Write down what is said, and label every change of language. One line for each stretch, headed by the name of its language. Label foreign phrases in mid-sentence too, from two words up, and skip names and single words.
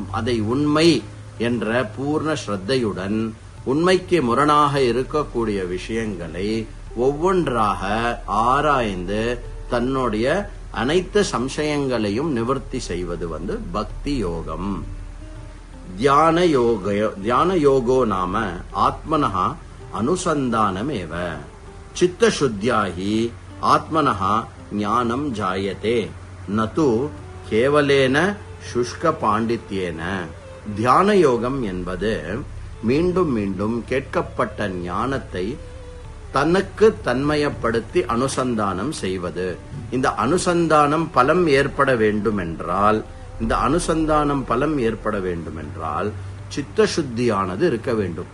Tamil: அதை உண்மை என்ற பூர்ண ஸ்ரத்தையுடன் உண்மைக்கு முரணாக இருக்கக்கூடிய விஷயங்களை ஒவ்வொன்றாக ஆராய்ந்து தன்னுடைய அனைத்து சம்சயங்களையும் நிவர்த்தி செய்வது பக்தி யோகம்.
Sanskrit: ध्यान योगो नाम आत्मनः अनुसन्धानमेव. चित्त शुद्ध्या ही आत्मनः ज्ञानं जायते न तु केवलेन शुष्क पांडित्येन.
Tamil: தியான யோகம் என்பது மீண்டும் மீண்டும் கேட்கப்பட்ட ஞானத்தை தனக்கு தன்மயப்படுத்தி அனுசந்தானம் செய்வது. இந்த அனுசந்தானம் பலம் ஏற்பட வேண்டுமென்றால் சித்த சுத்தியானது இருக்க வேண்டும்.